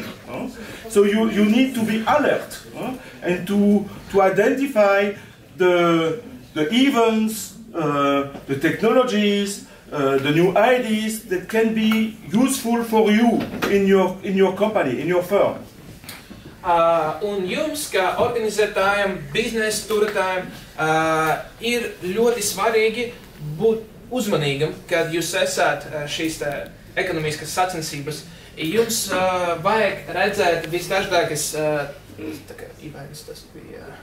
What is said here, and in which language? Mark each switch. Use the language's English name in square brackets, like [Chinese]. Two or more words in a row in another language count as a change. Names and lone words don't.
[English] So you need to be alert and to identify the events, the technologies, the new ideas that can be useful for you in your company, in your firm. [Latvian] Un jums, kā organizētājiem, biznesa turētājiem, ir ļoti svarīgi būt uzmanīgam, kad jūs esat šīs ekonomiskas sacensības. Jums vajag redzēt visdažādākas, tā kā Ivainis tas bija